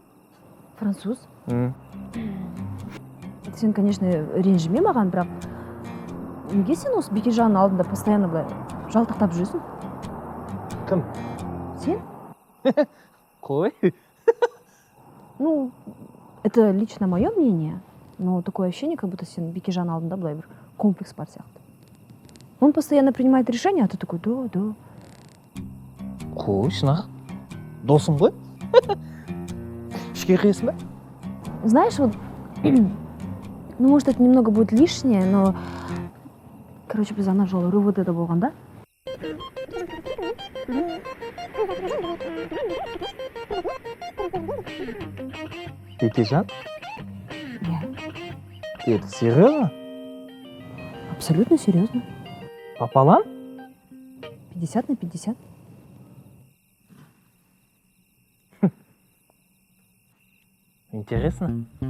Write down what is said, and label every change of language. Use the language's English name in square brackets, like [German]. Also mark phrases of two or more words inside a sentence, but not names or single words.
[Russian] Француз? [Kazakh] Сен, конечно, ренжіме маған, бірақ неге сен осы Бекежанның алдында постоянно былай жалтақтап жүресің? Кім? Сен? Қой. [Russian] Ну, это лично мое мнение, но такое ощущение, как будто [Kazakh] сен Бекежанның алдында былай бір комплекс бар сияқты. [Russian] Он постоянно принимает решения, а ты такой, да. [Kazakh] Қой, шынаға. Досым ғой. Ішке кіресің ба? [Russian] Знаешь, вот, ну, может, это немного будет лишнее, но, [Kazakh] короче, біз ана жолы РУВД-да болған, да? Бекежан? Иә, [Russian] Это серьезно? абсолютно серьезно. Пополам? 50/50. Интересно.